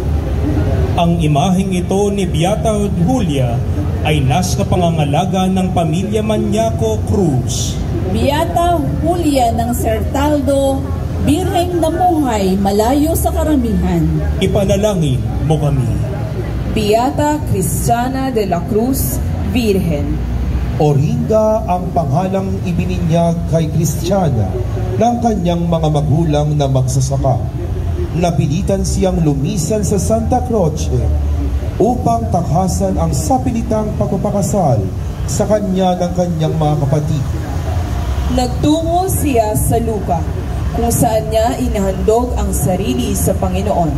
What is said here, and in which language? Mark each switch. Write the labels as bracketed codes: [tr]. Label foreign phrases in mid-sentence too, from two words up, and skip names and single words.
[tl] Ang imaheng ito ni Beata Julia ay nasa pangangalaga ng pamilya Maniaco Cruz. Beata Julia ng Certaldo, birheng namuhay malayo sa karamihan. Ipanalangin mo kami. Beata Cristiana de la Cruz, Virgen. Orinda ang panghalang ibininyag kay Cristiana ng kanyang mga magulang na magsasaka. Napilitan siyang lumisan sa Santa Croce upang takasan ang sapilitang pagpapakasal sa kanya ng kanyang mga kapatid. Nagtungo siya sa Luca, kung saan niya inahandog ang sarili sa Panginoon.